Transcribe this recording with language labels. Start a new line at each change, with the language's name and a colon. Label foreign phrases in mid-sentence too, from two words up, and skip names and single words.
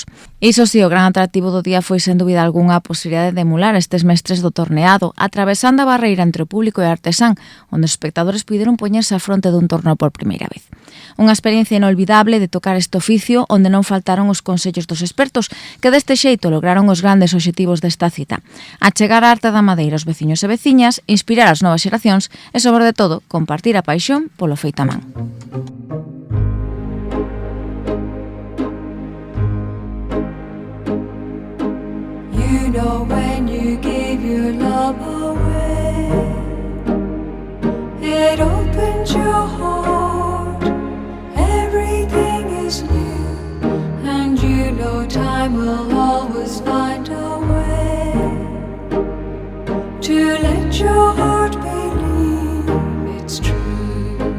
Galician: Iso si, o gran atractivo do día foi sen dúbida algunha a posibilidade de emular estes mestres do torneado, atravesando a barreira entre o público e o artesán, onde os espectadores puderon poñerse á fronte dun torno por primeira vez. Unha experiencia inolvidable de tocar este oficio onde non faltaron os consellos dos expertos que deste xeito lograron os grandes obxectivos desta cita: achegar a arte da madeira aos veciños e veciñas, inspirar as novas xeracións e, sobre de todo, compartir a paixón polo feito a man.
English: You know when you give your love away, it opens your heart, everything is new, and you know time will always find a way to let your heart believe it's true.